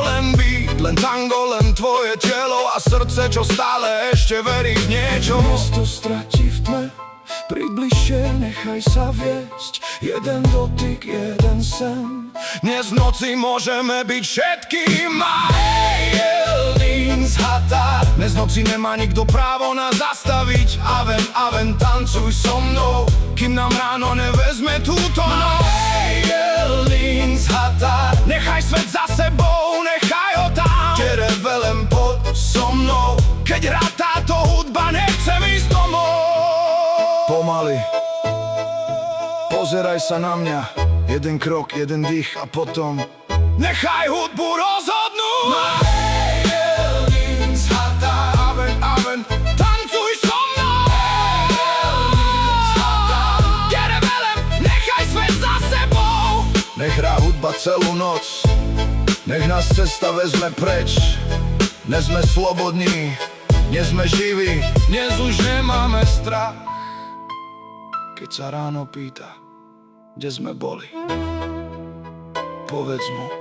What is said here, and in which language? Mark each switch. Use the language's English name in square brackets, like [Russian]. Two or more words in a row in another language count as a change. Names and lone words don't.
[Slovak] Len beat, len tango, len tvoje telo a srdce, čo stále ešte verí v niečo. Mesto stratí v tme, približšie nechaj sa viesť. Jeden dotyk, jeden sen, dnes v noci môžeme byť všetkým. [Hungarian] Ma éjjel nincs határ. [Slovak] Dnes v noci nemá nikto právo nás zastaviť. Aven, aven, tancuj so mnou, kým nám ráno nevezme túto noc. [Hungarian] Ma éjjel nincs határ. [Slovak] Nechaj svet za sebou, nechaj ho tam. [Hungarian] Gyere velem, [Slovak] poď so mnou, keď hrá táto hudba, nechcem ísť domov. Pomaly, pozeraj sa na mňa. Jeden krok, jeden dých a potom nechaj hudbu rozhodnúť. [Hungarian] Ma éjjel nincs határ. Aven, aven, [Slovak] tancuj so mnou. [Hungarian] Éjjel nincs határ. Gyere velem, [Slovak] nechaj svet za sebou. nech hrá hudba celú noc, nech nás cesta vezme preč. Dnes sme slobodní, dnes sme živí, Dnes už nemáme strach. keď sa ráno pýta, kde sme boli, povedz mu.